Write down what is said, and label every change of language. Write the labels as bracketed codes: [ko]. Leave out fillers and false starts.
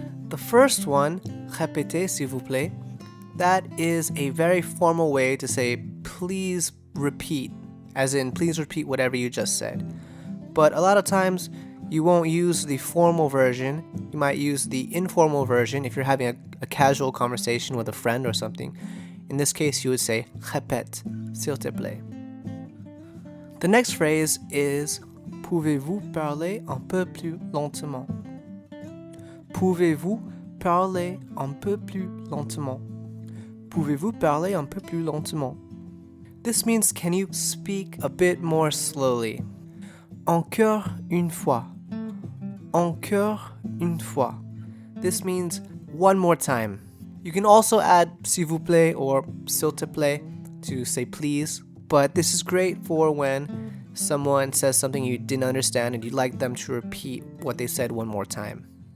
[en] The first one, [fr] répétez, s'il vous plaît, [en] that is a very formal way to say, please repeat. As in, please repeat whatever you just said. But a lot of times, you won't use the formal version. You might use the informal version if you're having a casual conversation with a friend or something. In this case, you would say, [fr] répète, s'il te plaît. [en] The next phrase is, [fr] pouvez-vous parler un peu plus lentement? Pouvez-vous parler un peu plus lentement? Pouvez-vous parler un peu plus lentement? [en] This means, can you speak a bit more slowly? [fr] Encore une fois. Encore une fois. [en] This means one more time. You can also add [fr] s'il vous plaît [en] or [fr] s'il te plaît [en] to say please, but this is great for when someone says something you didn't understand and you'd like them to repeat what they said one more time.